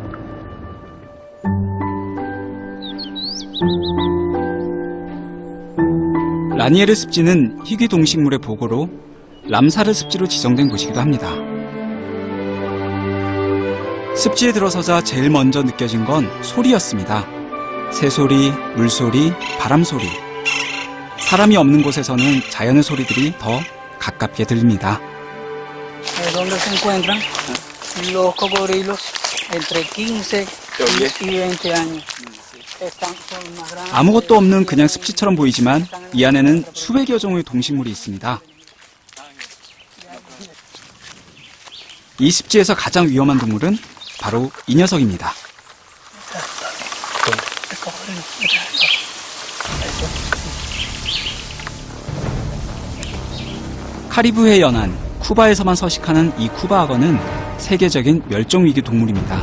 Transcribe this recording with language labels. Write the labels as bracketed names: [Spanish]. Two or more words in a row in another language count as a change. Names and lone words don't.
[Korean] 라니에르 습지는 희귀 동식물의 보고로 람사르 습지로 지정된 곳이기도 합니다. 습지에 들어서자 제일 먼저 느껴진 건 소리였습니다. 새소리, 물소리, 바람소리. 사람이 없는 곳에서는 자연의 소리들이 더 가깝게 들립니다. [Spanish] ¿Dónde se encuentran los cocodrilos entre 15 y 20 años? [Korean] 아무것도 없는 그냥 습지처럼 보이지만 이 안에는 수백여 종의 동식물이 있습니다. 이 습지에서 가장 위험한 동물은 바로 이 녀석입니다. 카리브해 연안, 쿠바에서만 서식하는 이 쿠바 악어는 세계적인 멸종위기 동물입니다.